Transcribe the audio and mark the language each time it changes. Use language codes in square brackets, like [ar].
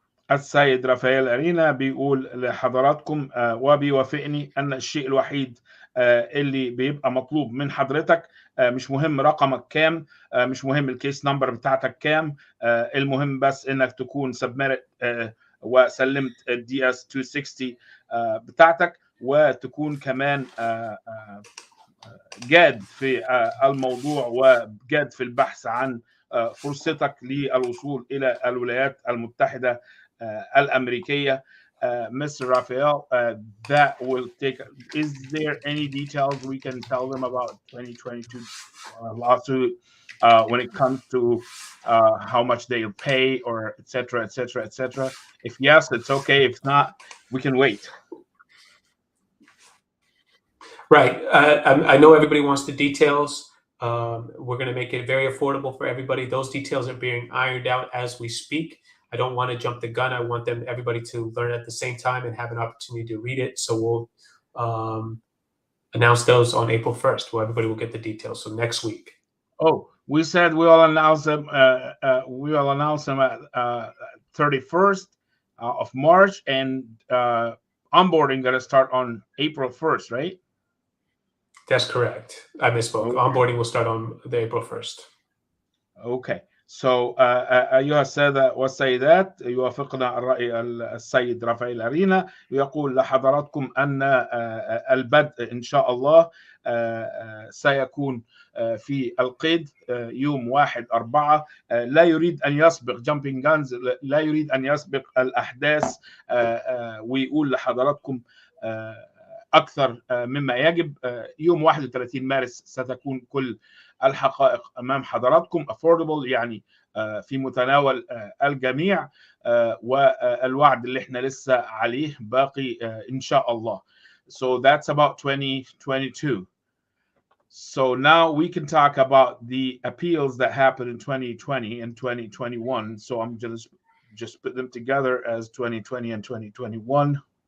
[ar] السيد رافائيل ارينا بيقول لحضراتكم وبيوافقني ان الشيء الوحيد اللي بيبقى مطلوب من حضرتك مش مهم رقمك كام، مش مهم الكيس نمبر بتاعتك كام، المهم بس انك تكون سبميت وسلمت الدي اس 260 بتاعتك، وتكون كمان جاد في الموضوع وجاد في البحث عن فرصتك للوصول الى الولايات المتحده الامريكيه. [en] Mr. Raphael, that will take. Is there any details we can tell them about 2022 lawsuit when it comes to how much they'll pay, or etc., etc., etc.? If yes, it's okay. If not, we can wait. Right. I know everybody wants the details. We're going to make it very affordable for everybody. Those details are being ironed out as we speak. I don't want to jump the gun. I want everybody to learn at the same time and have an opportunity to read it. So we'll announce those on April 1st, where everybody will get the details. So next week. Oh, we said we'll announce them. We'll announce them at 31st of March, and onboarding going to start on April 1st, right? That's correct. I misspoke. Okay. Onboarding will start on the April 1st. Okay. [ar] So أيها السادة والسيدات، يوافقنا الرأي السيد رافائل أرينا، يقول لحضراتكم أن البدء إن شاء الله سيكون في القيد يوم 1/4. لا يريد أن يسبق [en] jumping guns، [ar] لا يريد أن يسبق الأحداث، ويقول لحضراتكم أكثر مما يجب. يوم 31 مارس ستكون كل الحقائق أمام حضراتكم. affordable يعني في متناول الجميع، والوعد اللي احنا لسه عليه باقي إن شاء الله. [en] So that's about 2022. So now we can talk about the appeals that happened in 2020 and 2021. So I'm just put them together as 2020 and 2021.